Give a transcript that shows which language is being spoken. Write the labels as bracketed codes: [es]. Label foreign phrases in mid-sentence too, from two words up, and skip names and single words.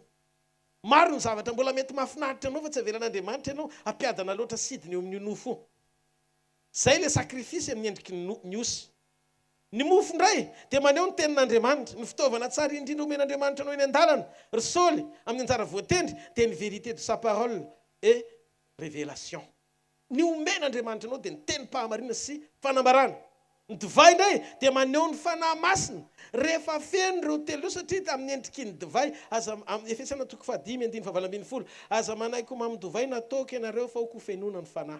[mg] Maro ny zavatra mbola mety mahafinaritra anao fa tsy avelan'Andriamanitra ianao ampiadana loatra sidiny eo amin'ny nofo. Zay [fr] le sacrifice [mg] amin'ny endriky ny osy. Ny mofo ndray dia maneho ny tenin'Andriamanitra, ny fitaovana tsara indrindra omen'Andriamanitra anao eny an-dalana. Ry Saoly amin'ny anjara voatendry dia ny [fr] vérité de sa parole et révélation. [mg] Ny omen'Andriamanitra anao dia ny tenim-pahamarina sy fanambarana. Ny divay indray dia maneho ny fanahy masina. Rehefa feno ireo 3 satria amin'ny endriky ny divay aza Efesana 5:5-7 aza manaiky amin'ny divay nataoko ianareo fa ho fenona ny fanahy.